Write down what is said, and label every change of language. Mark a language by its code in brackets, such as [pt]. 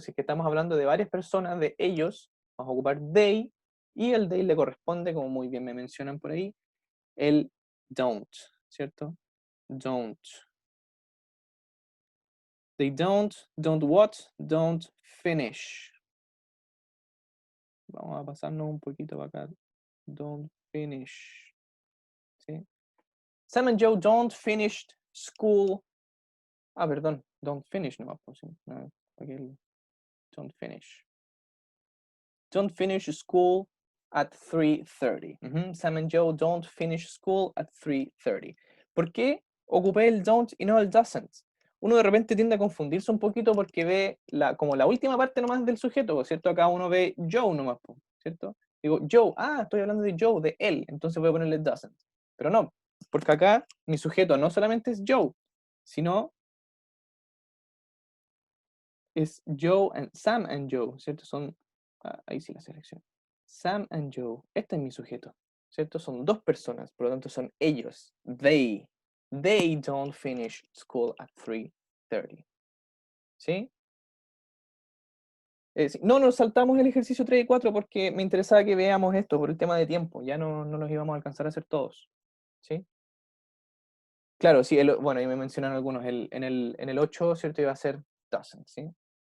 [es] Si es que estamos hablando de varias personas, de ellos, vamos a ocupar they, y el they le corresponde, como muy bien me mencionan por ahí, el don't, ¿cierto? Don't. [en] They don't what? Don't finish. [es] Vamos a pasarnos un poquito para acá. [en] Don't finish. [es] ¿Sí? [en] Sam and Joe don't finish school. [es] Ah, perdón. [en] Don't finish [es] no, pues, sí. No, [en] don't finish. Don't finish school at 3:30. Sam and Joe don't finish school at 3:30. [es] ¿Por qué ocupé el don't y no el doesn't? Uno de repente tiende a confundirse un poquito porque ve como la última parte nomás del sujeto, ¿cierto? Acá uno ve Joe nomás, ¿cierto? Digo, Joe, estoy hablando de Joe, de él, entonces voy a ponerle doesn't. Pero no, porque acá mi sujeto no solamente es Joe, sino es Sam and Joe, ¿cierto? Ahí sí la selección. Sam and Joe, este es mi sujeto, ¿cierto? Son dos personas, por lo tanto son ellos. [en] They don't finish school at 3:30. [es] ¿Sí? No nos saltamos el ejercicio 3 y 4 porque me interesaba que veamos esto por el tema de tiempo. Ya no los íbamos a alcanzar a hacer todos. ¿Sí? Claro, sí, bueno, ahí me mencionan algunos. En el 8, ¿cierto? Iba a ser doesn't, ¿sí?